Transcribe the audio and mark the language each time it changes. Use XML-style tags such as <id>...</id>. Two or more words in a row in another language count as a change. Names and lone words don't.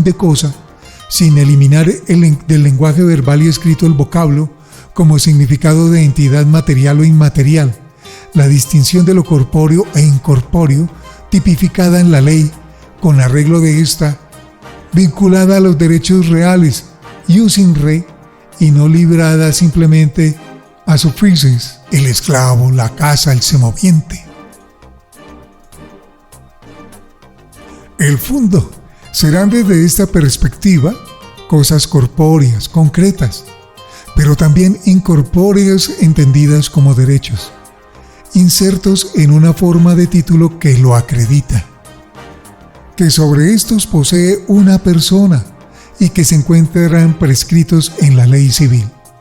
<es>de cosa, sin eliminar del lenguaje verbal y escrito el vocablo como significado de entidad material o inmaterial, la distinción de lo corpóreo e incorpóreo, tipificada en la ley, con arreglo de esta, vinculada a los derechos reales,</es> <la>ius in re,</la> <es>y no librada simplemente a suffices, el esclavo, la casa, el semoviente. El fondo serán desde esta perspectiva cosas corpóreas, concretas, pero también incorpóreas entendidas como derechos, insertos en una forma de título que lo acredita, que sobre estos posee una persona y que se encuentran prescritos en la ley civil.</es>